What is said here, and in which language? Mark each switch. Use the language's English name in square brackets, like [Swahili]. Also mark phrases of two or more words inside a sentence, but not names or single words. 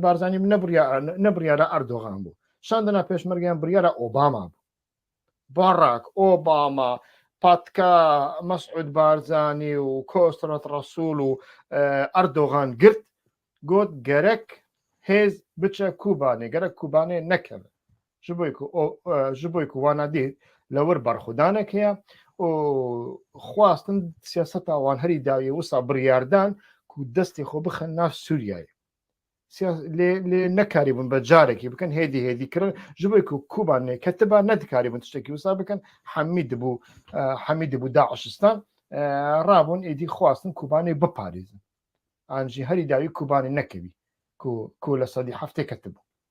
[Kurdish] بارزانی نەبریارە ئەردۆغان بوو شاندنە پێشمەرگیان بریارە ئۆباما بوو باڕاک ئۆباما پاتکا مەسعود بارزانی و کۆسترەت ڕەسوول و ئەردۆغان گرت گوت گەرەک هێز بچە کوبانێ گەرە کوبانێ نەکەوێت ji bo ku wana dît li wir berxwedanek heye û xwastin siyaseta wan herî dawî wisa biryardan ku destê xwe bixin nav Sûriyayê lê nekarîbûn bi carekî bikin hêdî hêdî kirin ji bo ku Kubanê ketiba nedikarîbûn tiştekî wisa bikin hemî dibû Daişistan rabûn êdî xwastin Kubanê biparêzin an jî herî dawî Kubanê nekevî ku li sedî heftê ketibû